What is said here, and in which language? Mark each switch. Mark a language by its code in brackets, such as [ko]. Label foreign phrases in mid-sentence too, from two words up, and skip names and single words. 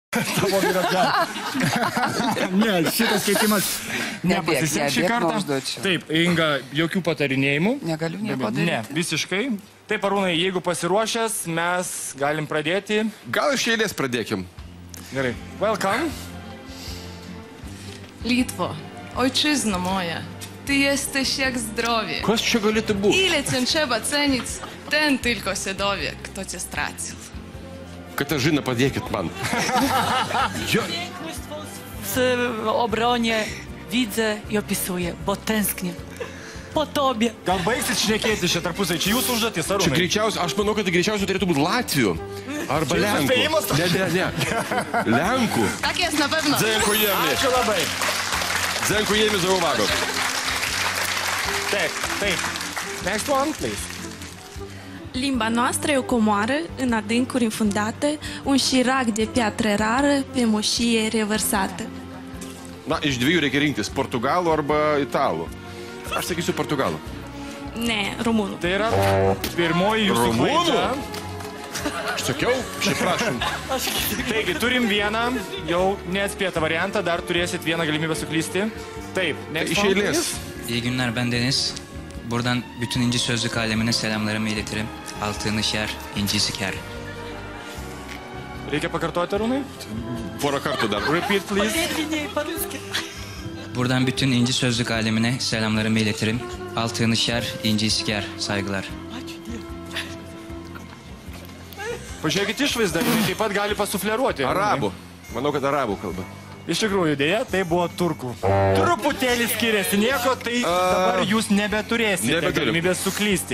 [lt] Tavo vyra. Ne, šitas keitimas nepasiseks šį kartą. Taip, Inga, jokių patarinėjimų. Negaliu nieko daryti. Ne, visiškai. Taip, Arūnai, jeigu pasiruošęs, mes galim pradėti. Gal iš eilės pradėkim. Gerai. [en] Welcome. [pl] Litwo, ojczyzno moja, ty jesteś jak zdrowie. [lt] Kas čia galėtų būti? [pl] Ile cię trzeba cenić, ten tylko się dowie, kto cię stracił. [lt] Katażyna, padėkit man. [pl] W obronie widzę i opisuję, bo tęsknię po tobie. [lt] Gal baigsit šnekėti šią tarpusai? Čia jūsų užduotis, Čia Arūnai. greičiausiai, aš manau, kad tai greičiausiai turėtų būti Latvių. Arba Čia Lenkų. įspėjimas? Ne. Lenkų. [pl] Tak jest na pewno. Dziękujemy. [lt] Ačiū labai. [pl] Dziękujemy za uwagę. [lt] Taip, taip. [en] Next one, please. [ro] Limba noastră e o comoară în adâncuri infundate, un șirac de piatră rară pe moșie revărsată. [lt] Na, iš dviejų reikia rinktis, portugalų arba italų. Aš sakysiu portugalų. Ne, românul. Tai yra pirmoji jūsų klaida. Aš sakiau, šiaip prašom. Taigi, turim vieną, jau neatspėtą variantą, dar turėsit vieną galimybę suklysti. Taip, [en] next [lt] Iš [en] one, [lt] eilės. [en] please. [tr] İyi günler, ben Deniz. Buradan bütün İnci Sözlük alemine selamlarımı iletirim. Altını şer, inci siker. [lt] Reikia pakartoti, Arūnai? Porą kartų dar. [en] Repeat, please. [tr] Buradan bütün İnci Sözlük alemine selamlarımı iletirim. Altını şer, inci siker. Saygılar. [lt] Pažiūrėkit išvaizdą, jinai taip pat gali pasufleruoti. Arabų. Manau, kad arabų kalba. Iš tikrųjų, dėja, tai buvo turkų. Truputėlį skiriasi nieko, tai dabar jūs nebeturėsite Nebegaliu. galimybės suklysti.